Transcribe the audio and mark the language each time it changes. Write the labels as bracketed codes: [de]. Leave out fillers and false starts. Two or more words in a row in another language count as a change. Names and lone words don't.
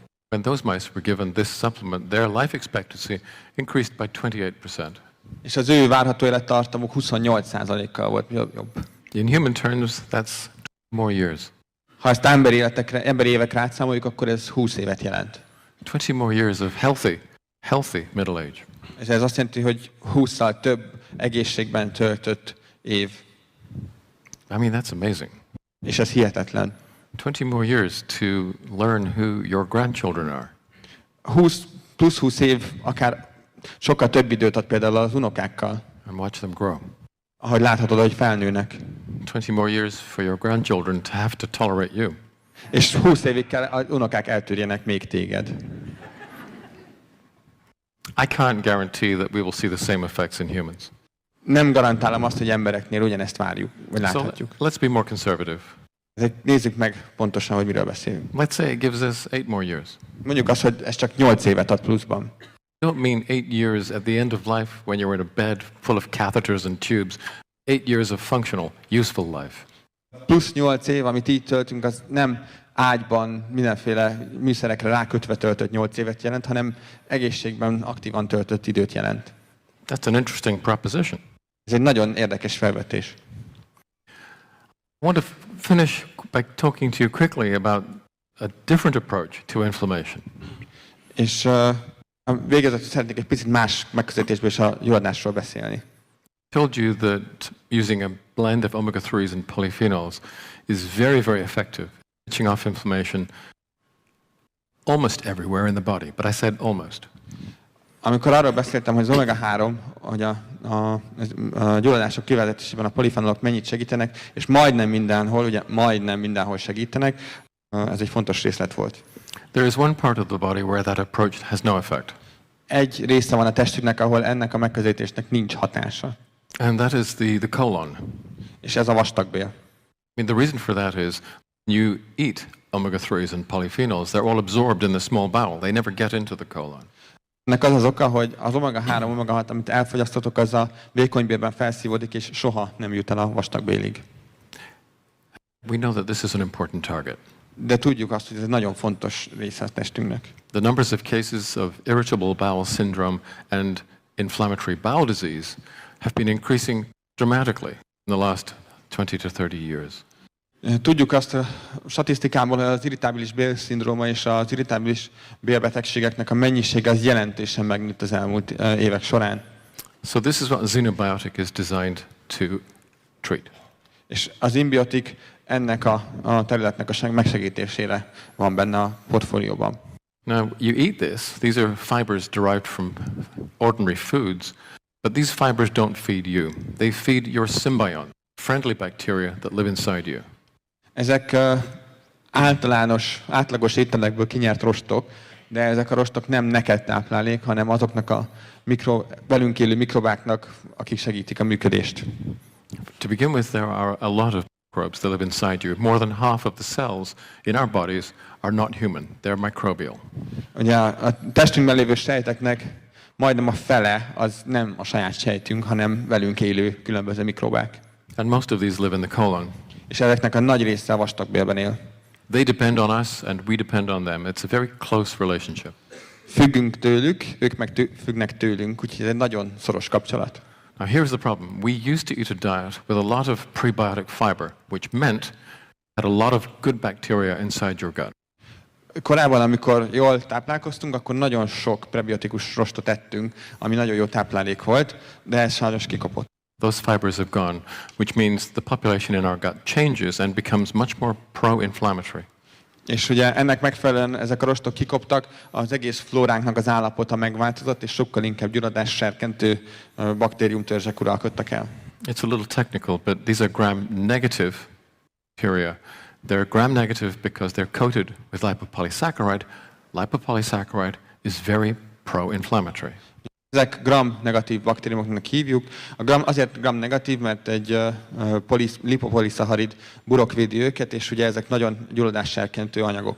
[en] When those mice were given this supplement, their life expectancy increased by 28%. [hu] És az ő várható élettartamuk 28%-kal volt jobb. [en] In human terms, that's more years. [hu] Ha ezt emberi évekre átszámoljuk, akkor ez 20 évet jelent. [en] 20 more years of healthy middle age. [hu] És ez azt jelenti, hogy 20-szal több egészségben töltött év. [en] I mean, that's amazing. [hu] És ez hihetetlen. [en] 20 more years to learn who your grandchildren are. [hu] 20 év akár sokkal több időt ad például az unokákkal. [en] And watch them grow. [hu] Ahogy láthatod, hogy felnőnek. [en] 20 more years for your grandchildren to have to tolerate you. [hu] És 20 évig kell az unokák eltűrjenek még téged. [en] I can't guarantee that we will see the same effects in humans. [hu] Nem garantálom azt, hogy embereknél ugyanezt várjuk, vagy So láthatjuk. [en] let's be more conservative. [hu] Nézzük meg pontosan, hogy miről beszélünk. [en] Let's say it gives us 8 more years. [hu] Mondjuk azt, hogy ez csak 8 évet ad pluszban. [en] I don't mean 8 years at the end of life when you're in a bed full of catheters and tubes. 8 years of functional, useful life. [hu] Plusz 8 év, amit így töltünk, az nem ágyban mindenféle műszerekre rákötve töltött 8 évet jelent, hanem egészségben aktívan töltött időt jelent. [en] That's an interesting proposition. [hu] Ez egy nagyon érdekes felvetés. [en] I want to finish by talking to you quickly about a different approach to inflammation. [hu] És végezetül szeretnék egy picit más megközelítésből is a gyulladásról beszélni. [en] I told you that using a blend of omega-3s and polyphenols is very, very effective, switching off inflammation almost everywhere in the body, but I said almost. [hu] Amikor arról beszéltem, hogy az omega-3, hogy a gyulladások kivezetésében a polifenolok mennyit segítenek, és majdnem mindenhol, ugye majdnem mindenhol segítenek, ez egy fontos részlet volt. [en] There is one part of the body where that approach has no effect. [hu] Egy része van a testünknek, ahol ennek a megközelítésnek nincs hatása. [en] And that is the colon. [hu] És ez a vastagbél. [en] I mean, the reason for that is you eat omega-3s and polyphenols, they're all absorbed in the small bowel. They never get into the colon. [hu] Ennek az az oka, hogy az omega-3, omega-6, amit elfogyasztotok, az a vékonybélben felszívódik, és soha nem jut el a vastagbélig. [en] We know that this is an important target. [hu] De tudjuk azt, hogy ez egy nagyon fontos része a testünknek. [en] The numbers of cases of irritable bowel syndrome and inflammatory bowel disease have been increasing dramatically in the last 20 to 30 years. [hu] Tudjuk azt a statisztikából, hogy az irritábilis bélszindróma és az irritábilis bélbetegségeknek a mennyisége az jelentősen megnőtt az elmúlt évek során. [en] So this is what a xenobiotic is designed to treat. [hu] És az imbiotik ennek a területnek a megsegítésére van benne a portfólióban. [en] Now, you eat this. These are fibers derived from ordinary foods, but these fibers don't feed you. They feed your symbiont, friendly bacteria that live inside you. [hu] Ezek átlagos ételekből kinyert rostok, de ezek a rostok nem neked táplálék, hanem azoknak a velünk élő mikrobáknak, akik segítik a működést. [en] To begin with, there are a lot of microbes that live inside you. More than half of the cells in our bodies are not human. They're microbial. [hu] Ugye a testünkben lévő sejteknek majdnem a fele az nem a saját sejtünk, hanem velünk élő különböző mikrobák. [en] And most of these live in the colon. [hu] És ezeknek a nagy része a vastagbélben él. [en] They depend on us and we depend on them. It's a very close relationship. [hu] Függünk tőlük, ők meg függnek tőlünk, úgyhogy ez egy nagyon szoros kapcsolat. [en] Now here's the problem. We used to eat a diet with a lot of prebiotic fiber, which meant had a lot of good bacteria inside your gut. [hu] Korábban, amikor jól táplálkoztunk, akkor nagyon sok prebiotikus rostot ettünk, ami nagyon jó táplálék volt, de ez sajnos kikopott. [en] Those fibers have gone, which means the population in our gut changes and becomes much more pro-inflammatory. [hu] És ugye ennek megfelelően ezek a rostok kikoptak, az egész flóránknak az állapota megváltozott, és sokkal inkább gyulladásserkentő baktériumtörzsek uralkodtak el. [en] It's a little technical, but these are gram-negative bacteria. They're gram-negative because they're coated with lipopolysaccharide. Lipopolysaccharide is very pro-inflammatory. [hu] Ezek gram-negatív baktériumoknak hívjuk. Azért gram-negatív, mert egy lipopoliszacharid burokvédi őket, és ugye ezek nagyon gyulladásserkentő anyagok.